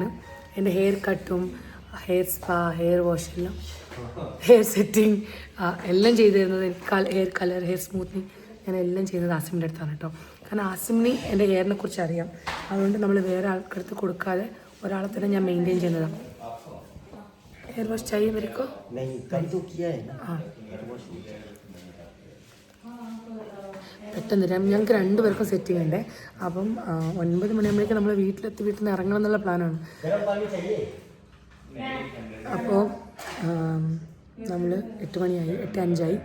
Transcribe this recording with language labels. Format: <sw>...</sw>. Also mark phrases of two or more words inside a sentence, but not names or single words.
<ml>എൻ്റെ</ml> <en>hair cut hair spa,</en> <ml>ഹെയർ വാഷെല്ലാം,</ml> <en>hair setting</en> <ml>എല്ലാം ചെയ്തു തരുന്നത് എനിക്ക്.</ml> <en>hair colour, hair smoothening</en> <ml>ഞാൻ എല്ലാം ചെയ്യുന്നത് ആസിമിൻ്റെ അടുത്താണ് കേട്ടോ. കാരണം ആസിമിന് എൻ്റെ ഹെയറിനെ കുറിച്ച് അറിയാം. അതുകൊണ്ട് നമ്മൾ വേറെ ആൾക്കടുത്ത് കൊടുക്കാതെ ഒരാളെ തന്നെ ഞാൻ മെയിൻറ്റെയിൻ ചെയ്യുന്നതാണ്.</ml> <en>hair wash</en> <hi>चाहिए मेरे को? नहीं, कल तो किया है ना.</hi> <ml>പെട്ടെന്ന് ഞങ്ങൾക്ക് 2 പേർക്കും സെറ്റ് ചെയ്യണ്ടേ. അപ്പം 9 മണിയാകുമ്പോഴേക്കും നമ്മൾ വീട്ടിൽ നിന്ന് ഇറങ്ങണം എന്നുള്ള പ്ലാനാണ്. അപ്പോൾ നമ്മൾ 8 മണിയായി, 8:05.</ml>